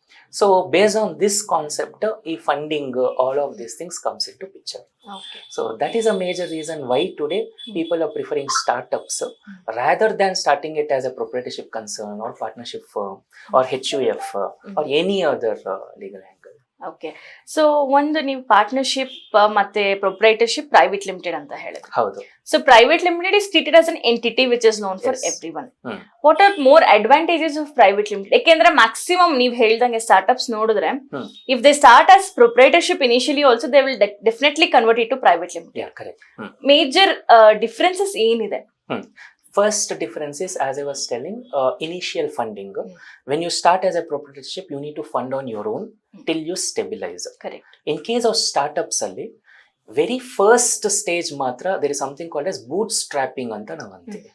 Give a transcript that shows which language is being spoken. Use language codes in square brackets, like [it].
[en] So based on this concept, funding, all of these things comes into picture. Okay. So that is a major reason why today people are preferring startups rather than starting it as a proprietorship concern or partnership firm or HUF or any other legal angle. [kn] Okay so ಒಂದು ನೀವು partnership ಮತ್ತೆ proprietorship private limited ಅಂತ ಹೇಳಿದ್ರಿ. ಹೌದು. [en] So private limited is treated as an entity which is known for everyone. What are more advantages of private limited? [kn] ಯಾಕೆಂದ್ರೆ maximum ನೀವು ಹೇಳ್ದಂಗೆ startups ನೋಡಿದ್ರೆ [en] If they start as proprietorship initially also they will definitely convert it to private limited. [kn] Major differences ಏನಿದೆ? [en] First difference is, as I was telling, initial funding. When you start as a proprietorship, you need to fund on your own till you stabilize. Correct. In case of startups, very first stage matra, there is something called as bootstrapping [kn] anta navante.